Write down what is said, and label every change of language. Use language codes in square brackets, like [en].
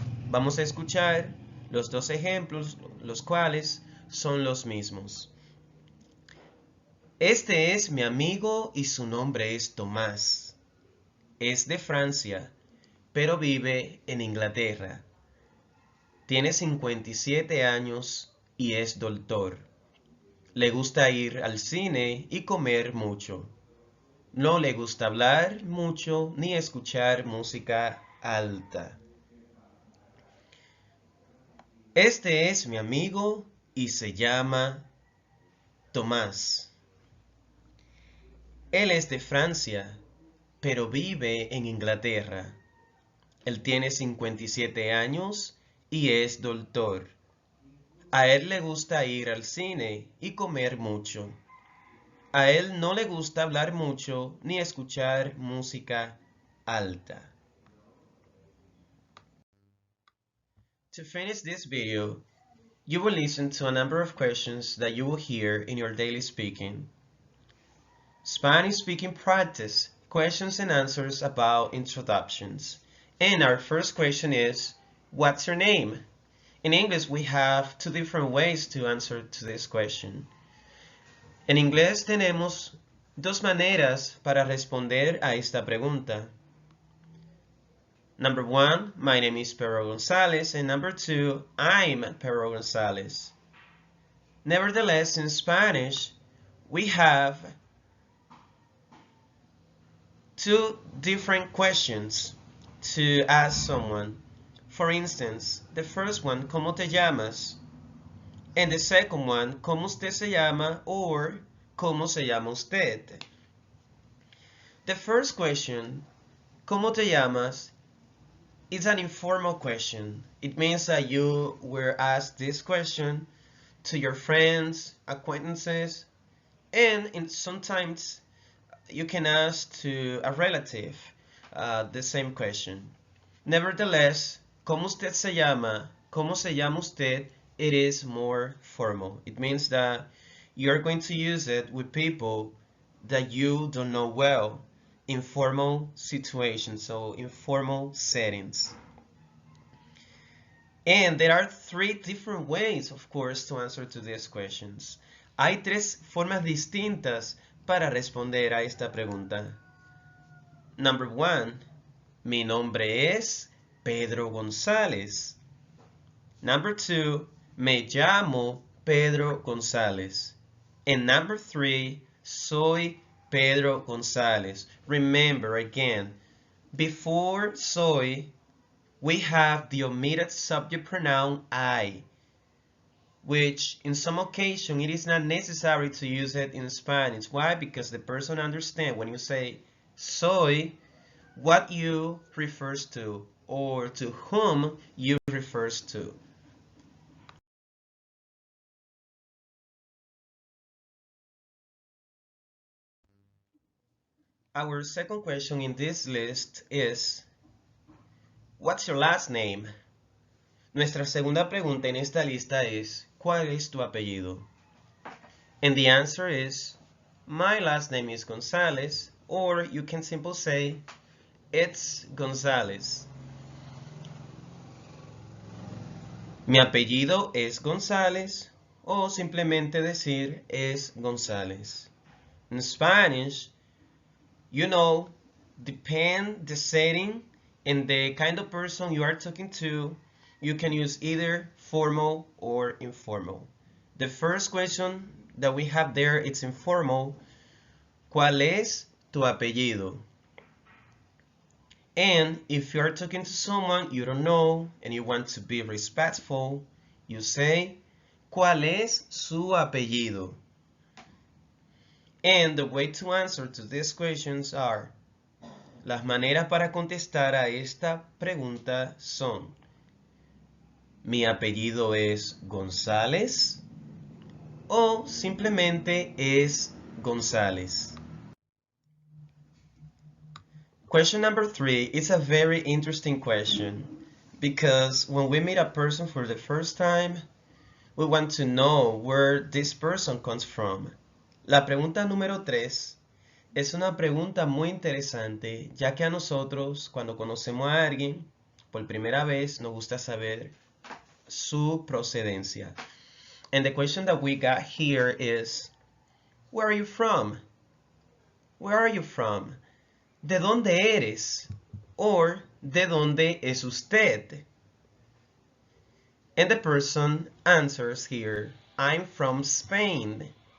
[es] Vamos a escuchar los dos ejemplos, los cuales son los mismos. Este es mi amigo y su nombre es Tomás. Es de Francia, pero vive en Inglaterra. Tiene 57 años y es doctor. Le gusta ir al cine y comer mucho. No le gusta hablar mucho ni escuchar música alta. Este es mi amigo y se llama Tomás. Él es de Francia, pero vive en Inglaterra. Él tiene 57 años y es doctor. A él le gusta ir al cine y comer mucho. A él no le gusta hablar mucho ni escuchar música alta. [en] To finish this video, you will listen to a number of questions that you will hear in your daily speaking. Spanish speaking practice, questions and answers about introductions. And our first question is, what's your name? In English, we have two different ways to answer to this question. [es] En inglés tenemos dos maneras para responder a esta pregunta. [en] Number one, my name is Pedro Gonzalez, and number two, I'm Pedro Gonzalez. Nevertheless, in Spanish, we have two different questions to ask someone. For instance, the first one, [es] ¿cómo te llamas? [en] And the second one, [es] ¿cómo usted se llama? Or, ¿cómo se llama usted? [en] The first question, [es] ¿cómo te llamas? [en] Is an informal question. It means that you were asked this question to your friends, acquaintances, and sometimes you can ask to a relative the same question. Nevertheless, [es] ¿cómo usted se llama? ¿Cómo se llama usted? [en] It is more formal. It means that you're going to use it with people that you don't know well, informal situations, so informal settings. And there are three different ways, of course, to answer to these questions. [es] Hay tres formas distintas para responder a esta pregunta. [en] Number one, [es] mi nombre es Pedro González. [en] Number two, [es] me llamo Pedro González. [en] And number three, soy Pedro González. Remember again, before soy, we have the omitted subject pronoun I, which in some occasion it is not necessary to use it in Spanish. Why? Because the person understands when you say soy, what you refers to or to whom you refers to. Our second question in this list is, what's your last name? [es] Nuestra segunda pregunta en esta lista es, ¿cuál es tu apellido? [en] And the answer is, my last name is Gonzalez, or you can simply say, it's Gonzalez. [es] Mi apellido es González, o simplemente decir es González. [en] In Spanish, you know, depend the setting and the kind of person you are talking to, you can use either formal or informal. The first question that we have there, it's informal. [es] ¿Cuál es tu apellido? [en] And if you are talking to someone you don't know and you want to be respectful, you say, [es] ¿cuál es su apellido? [en] And the way to answer to these questions are, [es] las maneras para contestar a esta pregunta son, mi apellido es González o simplemente es González. [en] Question number 3 is a very interesting question because when we meet a person for the first time, we want to know where this person comes from. [es] La pregunta número 3 es una pregunta muy interesante, ya que a nosotros, cuando conocemos a alguien por primera vez, nos gusta saber su procedencia. [en] And the question that we got here is, where are you from? Where are you from? [es] ¿De dónde eres? Or, ¿de dónde es usted? [en] And the person answers here, I'm from Spain.